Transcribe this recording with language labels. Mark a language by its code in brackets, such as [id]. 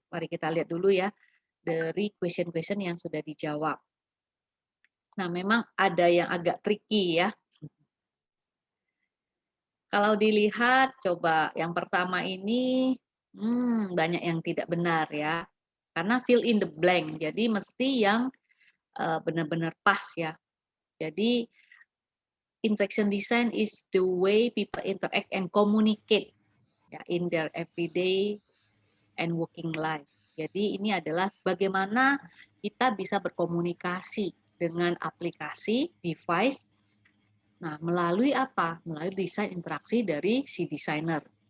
[id] Mari kita lihat dulu ya dari question-question yang sudah dijawab. Nah, memang ada yang agak tricky ya. Kalau dilihat, coba yang pertama ini banyak yang tidak benar ya. Karena fill in the blank, jadi mesti yang benar-benar pas ya. [en] Jadi interaction design is the way people interact and communicate ya, in their everyday and working life. [id] Jadi ini adalah bagaimana kita bisa berkomunikasi dengan aplikasi, device. Nah, melalui apa? Melalui desain interaksi dari si desainer.